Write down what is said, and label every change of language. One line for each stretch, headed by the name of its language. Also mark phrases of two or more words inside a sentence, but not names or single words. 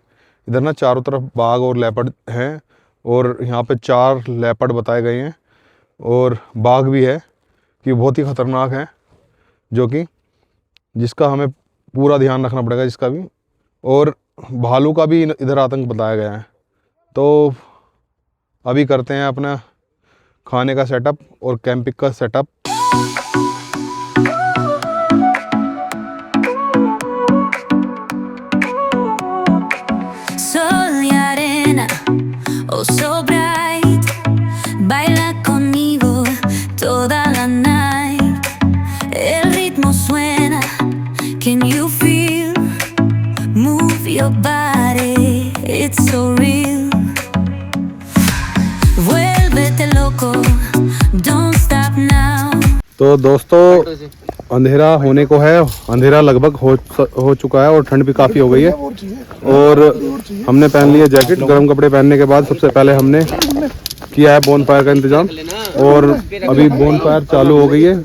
Hindi: इधर ना चारों तरफ बाघ और लेपर्ड हैं, और यहाँ पे 4 लेपर्ड बताए गए हैं, और बाघ भी है कि बहुत ही ख़तरनाक है, जो कि जिसका हमें पूरा ध्यान रखना पड़ेगा जिसका भी। और भालू का भी इधर आतंक बताया गया है। तो अभी करते हैं अपना खाने का सेटअप और कैंपिंग का सेटअप।
Spanish: Sol y arena,
English: oh so bright,
Spanish: baila conmigo toda la night. El ritmo suena,
English: can you feel? Move your body, it's so real.
Spanish: Vuélvete loco,
English: don't stop now.
Hindi: तो दोस्तों अंधेरा होने को है, अंधेरा लगभग हो चुका है और ठंड भी काफ़ी हो गई है। और हमने पहन लिया जैकेट। गर्म कपड़े पहनने के बाद सबसे पहले हमने किया है
English: bone fire
Hindi: का इंतज़ाम, और अभी
English: bone fire
Hindi: चालू हो गई है।